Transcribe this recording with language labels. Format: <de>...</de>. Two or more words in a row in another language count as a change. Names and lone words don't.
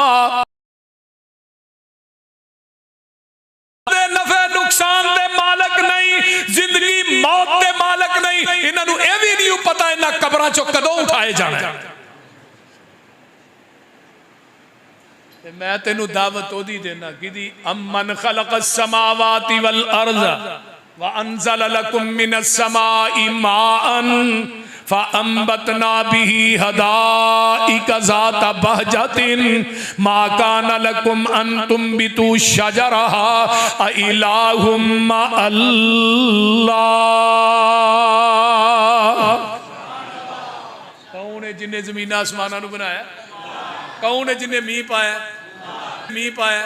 <pa>نفعے نقصان دے مالک نہیں، زندگی موت دے مالک نہیں. اِنہوں یہ بھی نہیں پتہ اِنہوں نے قبراں چوں کدوں اٹھائے جانا ہے. میں تینوں دعوت اوہدی دینا کہ</pa> <ar>أمن خلق السماوات والأرض وأنزل لكم من السماء ماء فأنبتنا به حدائق ذات بهجة ما كان لكم أن تنبتوا شجرها أإله مع الله.</ar> <pa>کون ہے جنہیں زمین آسماناں نوں بنایا? کون ہے جنہیں مینہہ پایا؟ مینہہ پایا.</pa>